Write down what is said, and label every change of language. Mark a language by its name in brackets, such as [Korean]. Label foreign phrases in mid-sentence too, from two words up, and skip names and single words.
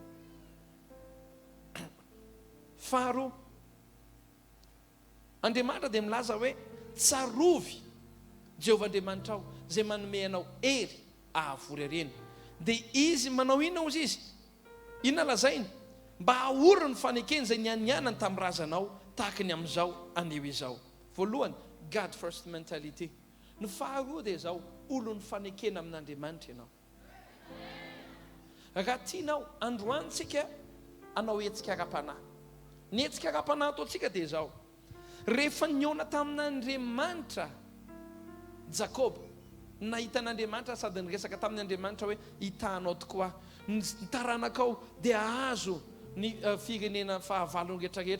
[Malagasy] Faharoa, Andriamanitra dia milaza hoe tsarovy Jehovah Andriamanitra ao zay manome anao hery ahavory ireny. Dia izy manao inona ozy izy? Inona lazainy? Mba ahoro ny fanekeny zay nianianany tamin'ny razanao tahaka ny amin'izao aneo izao. Voalohany, [English] God first mentality. [Malagasy] Ny faharoa dia izao, olo ny fanekena amin'Andriamanitra ianao. Raha tianao androantsika anao hetsika ara-panahy, Ny hetsika ara-panahy ataontsika dia zao. Rehefa niona tamin'Andriamanitra Jakob, nahita an'Andriamanitra sady niresaka tamin'Andriamanitra hoe hitanao tokoa ny taranakao dia ahazo ny firenena fahavalony rehetrarehetra.